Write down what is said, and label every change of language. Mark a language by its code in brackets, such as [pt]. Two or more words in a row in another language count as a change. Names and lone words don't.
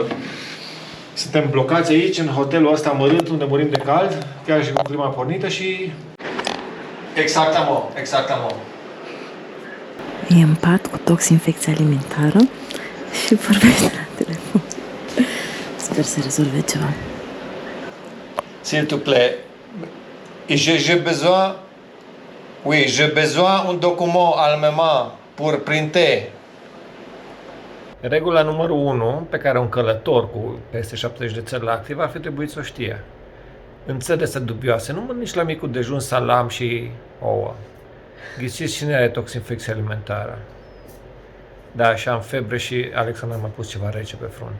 [ro] Suntem blocați aici, în hotelul ăsta mărunt, unde murim de cald, chiar și cu clima pornită și... Exact, amo. E în pat cu toxinfecție alimentară și vorbește la telefon. Sper să rezolve ceva. [fr] S'il te plaît, j'ai besoin un document allemand pour printer. [ro] Regula numărul 1, pe care un călător cu peste 70 de țări la activ ar fi trebuit să o știe. În țări astea dubioase, nu mănânci la micul dejun salam și ouă. Ghiciți cine are toxinfecție alimentară. Da, și am febră și Alexandra m-a pus ceva rece pe frunte.